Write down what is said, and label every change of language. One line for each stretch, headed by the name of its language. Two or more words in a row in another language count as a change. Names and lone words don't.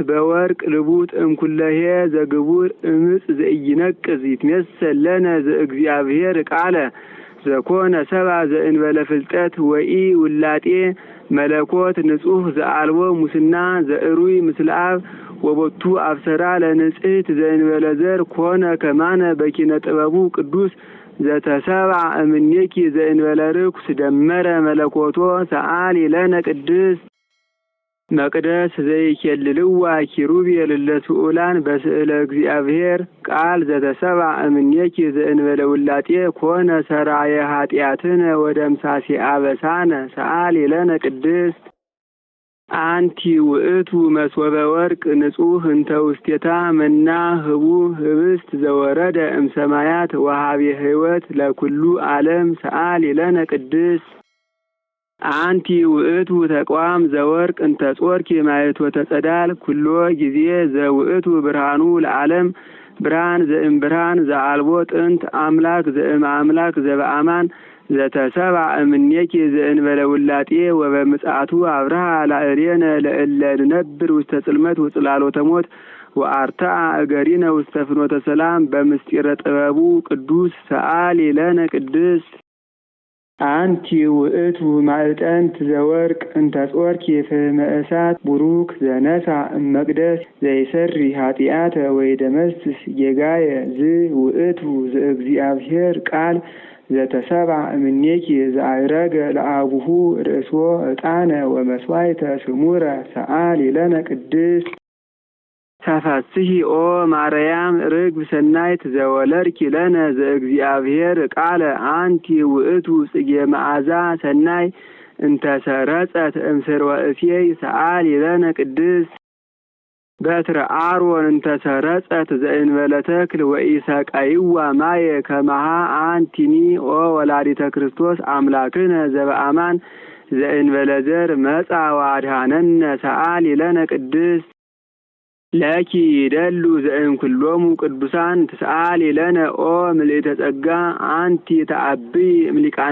Geez: በወርቅ ልቡጥ እምኩለሄ ዘግቡር እምጽ ዘኢይነቅዝ ይትሜሰል ለነ ዘእግዚአብሔር ቃለ ዘኮነ ሰብአ ዘእንበለ ፍልጠት ወኢ ውላጤ መለኮት ንጹሕ ዘአልቦ ሙስና ዘእሩይ ምስለ አብ ወቦቱ አብሰራ ለንጽሕት ዘእንበለ ዘር ኮነ ከማነ በኪነ ጥበቡ ቅዱስ ዘተሰብአ እምኔኪ ዘእንበለ ርኩስ ደመረ መለኮቶ ሰአሊ ለነ ቅድስት መቅደስ ዘይኬልልዋ ኪሩቤል ለስኡላን በስእለ እግዚአብሔር ቃል ዘተሰብአ እምኔኪ ዘእንበለ ውላጤ ኮነ ሰራየ ኃጢአትነ ወደምሳሴ አበሳነ ሰአሊ ለነ ቅድስት አንቲ ውእቱ መስወበ ወርቅ ንጹሕ እንተ ውስቴታ መና ህቡ ህብስት ዘወረደ እምሰማያት ወሃቤ ሕይወት ለኩሉ ዓለም ሰአሊ ለነ ቅድስት አንቲ ውእቱ ተቋም ዘወርቅ እንተ ጾርኪ ማየትወተ ጸዳል ኩሎ ጊዜ ዘውእቱ ብርሃኑ ለዓለም ብርሃን ዘእምብርሃን ዘአልቦ ጥንት አምላክ ዘእም አምላክ ዘበአማን ዘተሰብአ እምኔኪ ዘእንበለ ውላጤ ወበምጽአቱ አብርሃ ላዕሌነ ለእለ ንነብር ውስተ ጽልመት ወጽላሎተ ሞት ወአርትዐ እገሪነ ውስተ ፍኖተ ሰላም በምስጢረ ጥበቡ ቅዱስ ሰአሊ ለነ ቅድስት አንቲ ውእቱ ማዕጠንት ዘወርቅ እንተ ጾርኪ ፍህመ እሳት ቡሩክ ዘነሣ እመቅደስ ዘይሰሪ ኃጢአተ ወይደመስስ ጌጋየ ውእቱ ዘእግዚአብሔር ቃል ዘተሰብአ እምኔኪ ዘአዕረገ ለአቡሁ ርእሶ ዕጣነ ወመስዋዕተ ስሙረ ሰአሊ ለነ ቅድስት ተፈስሒ ኦ ማርያም ርግብ ሰናይት ዘወለድኪ ለነ ዘእግዚአብሔር ቃለ አንቲ ውእቱ ጽጌ መዓዛ ሰናይ እንተ ሰረጸት እምስርወ እሴይ ሰአሊ ለነ ቅድስት በትረ አሮን እንተ ሰረጸት ዘእንበለ ተክል ወኢሰቃይዋ ማየ ከመሃ አንቲኒ ኦ ወላዲተ ክርስቶስ አምላክነ ዘበአማን ዘእንበለ ዘር መጻ ወአድኀነነ ሰአሊ ለነ ቅድስት ለኪ ይደሉ ዘእምኩሎሙ ቅዱሳን ትስአሊ ለነ ኦ ምልዕተ ጸጋ አንቲ ተአብይ እምሊቃነ